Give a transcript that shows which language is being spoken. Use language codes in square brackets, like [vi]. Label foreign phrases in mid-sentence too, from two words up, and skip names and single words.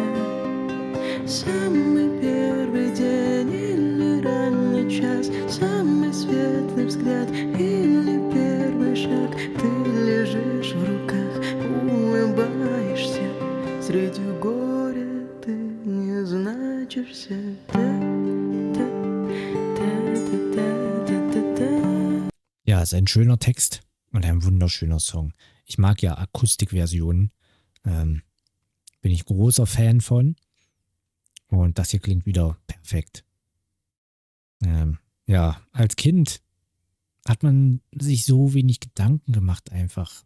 [ru] Самый первый день или ранний час, самый светлый взгляд или первый шаг. Ты лежишь в руках, улыбаешься. Среди горя ты не значишься. [de] Ja, ist ein schöner Text und ein wunderschöner Song. Ich mag ja Akustikversionen. Bin ich großer Fan von. Und das hier klingt wieder perfekt. Ja, als Kind hat man sich so wenig Gedanken gemacht einfach.